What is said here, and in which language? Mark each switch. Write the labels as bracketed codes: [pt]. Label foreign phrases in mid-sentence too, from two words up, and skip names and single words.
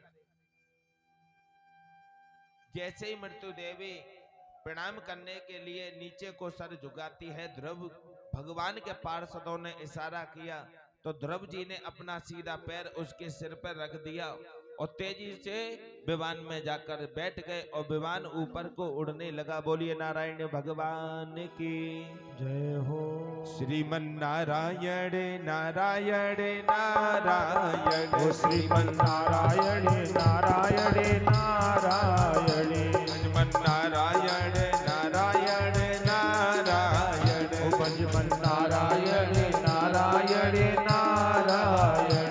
[hi] जैसे ही मृत्यु देवी प्रणाम करने के लिए नीचे को सर झुकाती है, ध्रुव भगवान के पार्षदों ने इशारा किया तो ध्रुव जी ने अपना सीधा पैर उसके सिर पर रख दिया और तेजी से विमान में जाकर बैठ गए और विमान ऊपर को उड़ने लगा। बोलिए नारायण भगवान की जय हो। श्रीमन नारायण नारायण नारायण, ओ श्रीमन नारायण नारायण नारायण, भजमन नारायण नारायण नारायण, ओ भजमन नारायण नारायण नारायण,